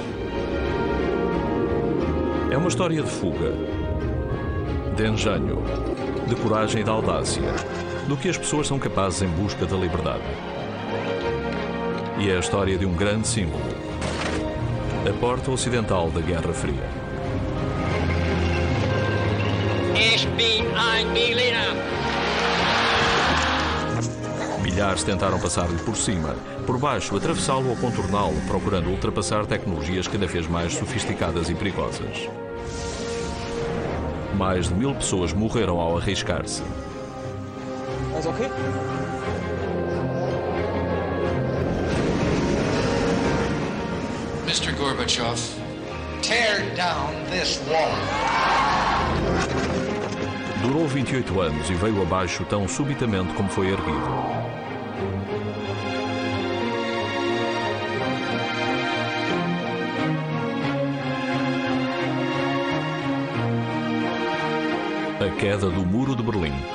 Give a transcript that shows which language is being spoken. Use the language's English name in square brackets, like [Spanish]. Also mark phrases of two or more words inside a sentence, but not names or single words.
[Portuguese] É uma história de fuga, de engenho, de coragem e de audácia, do que as pessoas são capazes em busca da liberdade. E é a história de um grande símbolo, a porta ocidental da Guerra Fria. [German] Ich bin ein Berliner. [Portuguese] Milhares tentaram passar-lhe por cima, por baixo, atravessá-lo ou contorná-lo, procurando ultrapassar tecnologias cada vez mais sofisticadas e perigosas. Mais de 1000 pessoas morreram ao arriscar-se. [German] Alles okay? [English] Mr. Gorbachev, Tear down this wall. [Portuguese] Durou 28 anos e veio abaixo tão subitamente como foi erguido. A queda do Muro de Berlim.